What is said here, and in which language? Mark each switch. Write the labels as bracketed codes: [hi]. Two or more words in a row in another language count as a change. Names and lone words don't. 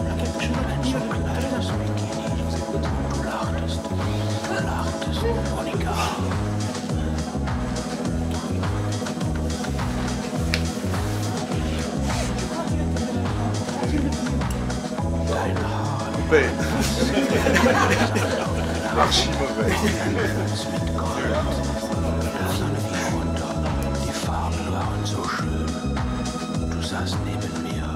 [de] Ein so kleines Bikini. Du lachtest, Monika. Dein Haar. [fr] Coupé. Archi mauvais. [de] Mit Gold. Die Sonne ging runter. Die Farben waren so schön. Du saßt neben mir.